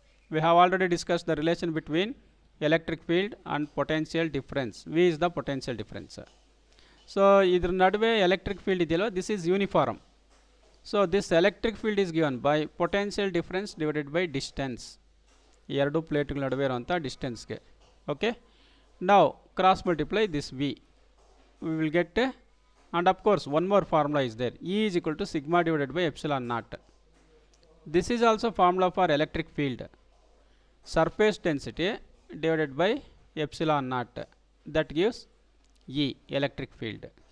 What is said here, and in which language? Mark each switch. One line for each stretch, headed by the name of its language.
English: We have already discussed the relation between electric field and potential difference. V is the potential difference. So
Kannada: idr nadve electric field ideyalva,
English: this is uniform. So this electric field is given by potential difference divided by distance.
Kannada: ಎರಡು ಪ್ಲೇಟ್ಗಳ ನಡುವೆ ಇರುವಂಥ ಡಿಸ್ಟೆನ್ಸ್ಗೆ.
English: Okay, ನಾವು cross multiply this V, we will get and of course one more formula is there. E is equal to sigma divided by epsilon naught. This is also formula for electric field. Surface density divided by epsilon naught, that gives E, electric field.